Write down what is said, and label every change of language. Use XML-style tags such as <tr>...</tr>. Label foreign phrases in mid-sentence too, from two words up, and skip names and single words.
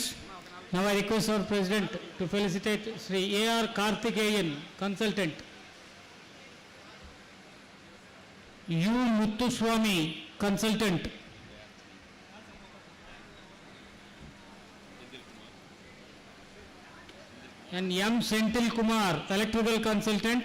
<en>Now I request our President to felicitate Sri A.R. Karthikeyan, consultant. U. Muttuswamy, consultant. And M. Senthil Kumar, electrical consultant.</en>